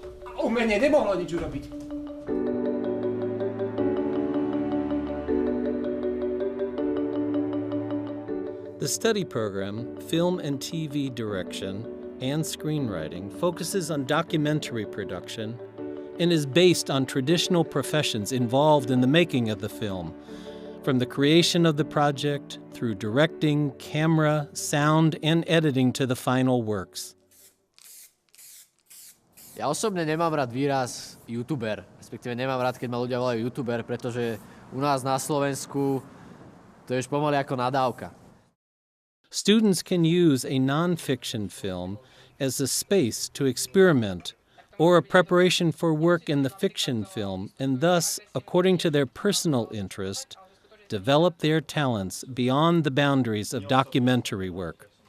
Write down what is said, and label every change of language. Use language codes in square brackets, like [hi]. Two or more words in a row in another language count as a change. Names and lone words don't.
[en] The study program, Film and TV Direction and Screenwriting, focuses on documentary production and is based on traditional professions involved in the making of the film, from the creation of the project through directing, camera, sound, and editing to the final works. [sk] Ja osobne nemám rád výraz youtuber, respektíve nemám rád, keď ma ľudia volajú youtuber, pretože u nás na Slovensku to je už pomaly ako nadávka. [en] Students can use a non-fiction film as a space to experiment or a preparation for work in the fiction film and thus, according to their personal interest, develop their talents beyond the boundaries of documentary work.